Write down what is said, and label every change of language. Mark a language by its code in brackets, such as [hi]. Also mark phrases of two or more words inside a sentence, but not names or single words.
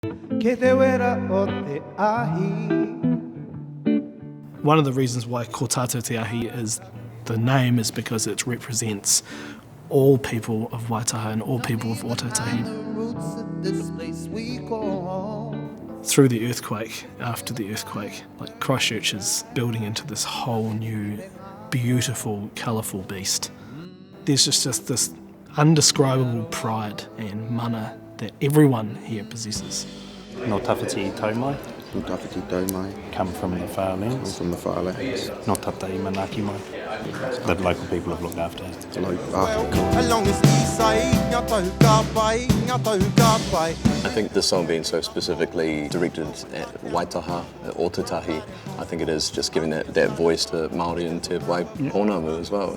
[mi] Ke te wera o te ahi. [en] One of the reasons why Ko Tātou Te Ahi is the name is because it represents all people of Waitaha and all people of Ōtautahi. Through the earthquake, after the earthquake, like Christchurch is building into this whole new, beautiful, colourful beast. There's just this indescribable pride and mana that everyone here possesses. [mi] No tawhiti taumai. No tawhiti taumai. [en] Come from the far lands. From the far lands. [mi] No tatai manaki mai. [en] That local people have looked after. I think this song being so specifically directed at Waitaha, at Ōtautahi, I think it is just giving that voice to Māori and Te Waipōnamu as well.